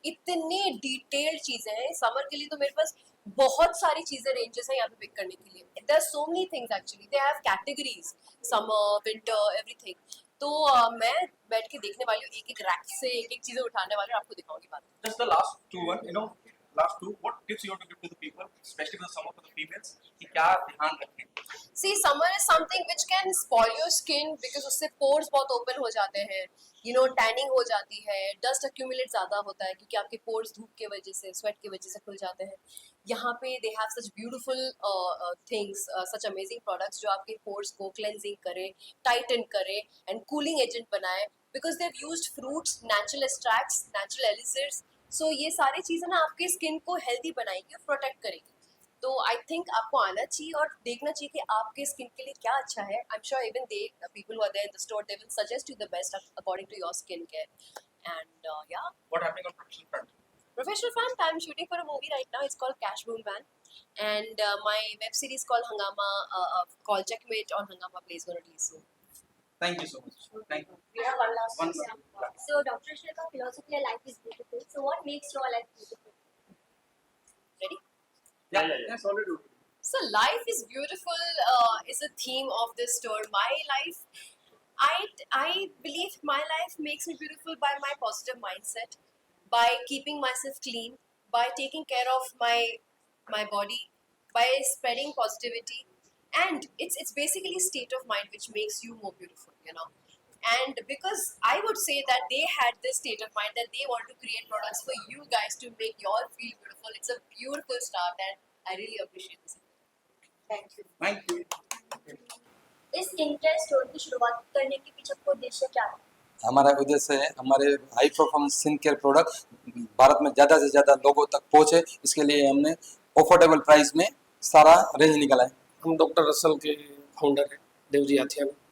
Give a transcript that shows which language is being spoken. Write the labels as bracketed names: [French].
[Hindi] इतने डिटेल्ड चीजें हैं समर के लिए. तो मेरे पास बहुत सारी चीजें रेंजेस हैं यहाँ पे पिक करने के लिए. [English] There are so many things actually. They have categories, summer, winter, everything. [Hindi] तो मैं बैठ के देखने वाली हूँ, एक एक रैक से एक एक चीजें उठाने वाली हूँ, आपको दिखाऊंगी बाद में। [English] Just the last two one, you know, last two. What tips you want to give to the people, especially for the summer for the females? [Hindi] कि क्या ध्यान रखें? [English] See, summer is something which can spoil your skin because [Hindi] उससे pores बहुत open हो जाते हैं, you know, tanning हो जाती है, dust accumulate ज़्यादा होता है क्योंकि आपके pores धूप के वजह से, sweat की वजह से खुल जाते हैं। यहाँ पे [English] they have such beautiful things, such amazing products जो आपके pores को cleansing करे, tighten करे and cooling agent बनाए because they've used fruits, natural extracts, natural elixirs. [Hindi] So ये सारी चीज़ें ना आपके स्किन को हेल्दी बनाएगी और प्रोटेक्ट करेगी। तो [English] I think [Hindi] आपको आना चाहिए और देखना चाहिए कि आपके स्किन के लिए क्या अच्छा है। [English] I am sure even the people who are there in the store they will suggest you the best according to your skin care and या What happening on professional front? professional front I'm shooting for a movie right now. It's called Cash Boom Van and my web series called Hangama called Checkmate on Hangama Play is going to release soon. Thank you so much. Thank you. We have one last One question. more. So, Dr. Shilpa, philosophy of life is beautiful. So, what makes your life beautiful? Ready? Yeah. Yes, already. So life is beautiful is a theme of this store. My life, I believe my life makes me beautiful by my positive mindset, by keeping myself clean, by taking care of my body, by spreading positivity, and it's basically a state of mind which makes you more beautiful, you know. And because I would say that they had this state of mind that they want to create products for you guys to make you all feel beautiful. It's a beautiful start, and I really appreciate this. Thank you. Thank you. [Hindi] इस skin care store की शुरुआत करने के पीछे आपको उद्देश्य क्या है? हमारा उद्देश्य है हमारे high performance skin care product Bharat में ज़्यादा से ज़्यादा लोगों तक पहुँचे, इसके लिए हमने अफोर्डेबल प्राइस में सारा रेंज निकाला है। हम डॉक्टर रसल के फाउंडर हैं देवजी आथियाना।